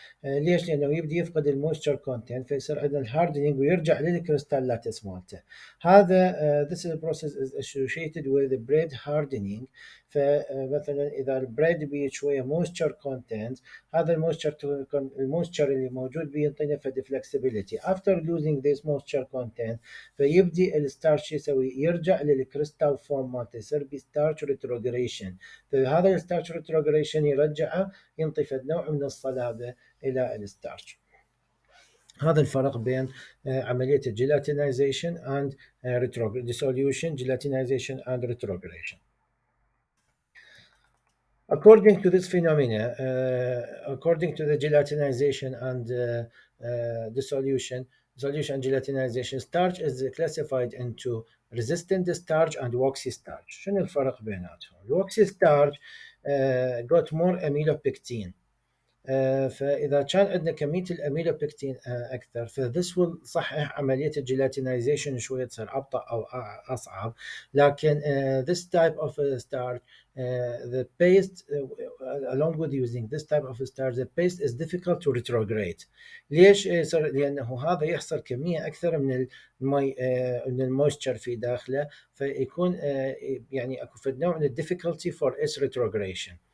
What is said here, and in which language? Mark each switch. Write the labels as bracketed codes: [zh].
[ar] ليش؟ لأنه يبدي يفقد المويستشر كونتنت، فيصير عندنا الهاردنينج ويرجع للكريستال لاتس مالته. هذا [en] this process is associated with the bread hardening. [ar] فمثلا إذا البريد بيه شوية مويستشر كونتنت، هذا المويستشر اللي موجود بيه ينطينا فد flexibility. [en] After losing this moisture content، [ar] فيبدي الستارش يسوي يرجع للكريستال فورم مالته، يصير بستارش ريتروجريشن. فهذا الستارش ريتروجريشن يرجعه ينطي فد نوع من الصلابة إلى الستارش. هذا الفرق بين عملية الجيلاتينايزيشن [en] and dissolution, gelatinization and retrogradation. According to this phenomena, according to the gelatinization and dissolution and gelatinization, starch is classified into resistant starch and waxy starch. [ar] شنو الفرق بيناتهم؟ الوكسي [en] starch got more amylopectin. [ar] فإذا كان عندنا كمية الأميلوبكتين أكثر، ف [en] this will [ar] صحح عملية الجيلاتينايزيشن شوية تصير أبطأ أو أصعب. لكن [en] this type of starch the paste along with using this type of starch the paste is difficult to retrograde. [ar] ليش؟ لأنه هذا يحصل كمية أكثر من المي من المويستشر في داخله، فيكون يعني أكو فد نوع من [en] difficulty for its retrogradation.